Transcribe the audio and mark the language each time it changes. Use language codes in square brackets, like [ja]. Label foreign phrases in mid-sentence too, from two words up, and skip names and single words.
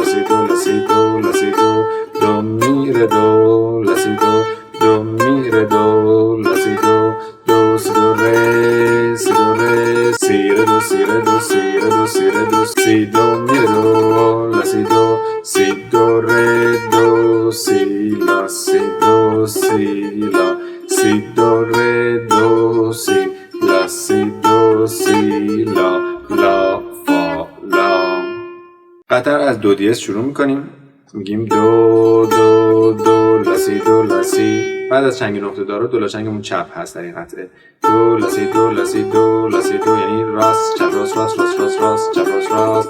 [fa] si do la si do la si do mi re do la si do mi re do la si do si do re si re do si re do si re do si re do si do mi re do la si do re do si la si do si la si do re do si la si do si la فا لا. قطر از دو دیز شروع میکنیم، میگیم دو لاسی دو لاسی. بعد از چنگ نقطه دار دو لاشنگمون چپ هست در این قطعه. دو لاسی دو لاسی دو لاسی دو، یعنی راست چپ راست راست راست راست راست چپ راست راست.